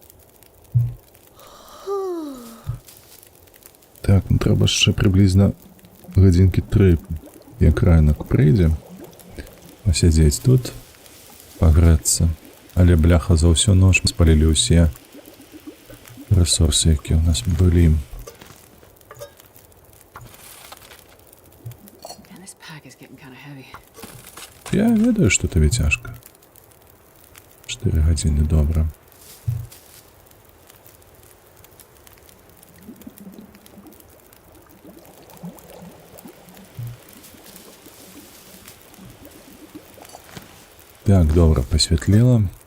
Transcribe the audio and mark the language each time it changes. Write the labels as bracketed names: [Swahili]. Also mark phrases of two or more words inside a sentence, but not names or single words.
[Belarusian] Так, ну трэба яшчэ прыблізна гадзінкі 3, як ранак прыйдзе. Пасядзець тут, пагрэцца. Але бляха за ўсю ноч спалілі ўсе рэсурсы, якія ў нас былі. [English] Man, this pack is getting kind of heavy. [Belarusian] Я ведаю, што табе цяжка. 4 гадзіны, добра. Так, добра, пасвятлела.